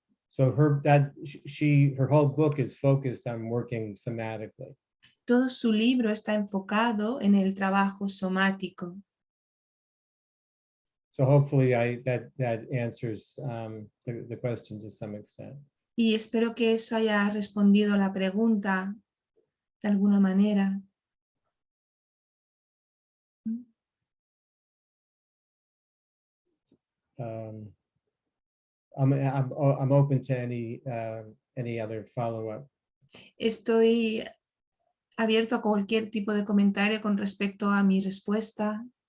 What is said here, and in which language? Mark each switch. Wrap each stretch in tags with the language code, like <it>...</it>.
<en>So her whole book is focused on working somatically.</en> <es>Todo su libro está enfocado en el trabajo somático.</es> <en>So hopefully that answers the question to some extent.</en> <es>Y espero que eso haya respondido la pregunta de alguna manera.</es> <en>I'm open to any other follow-up.</en> <es>Estoy abierto a cualquier tipo de comentario con respecto a mi respuesta.</es>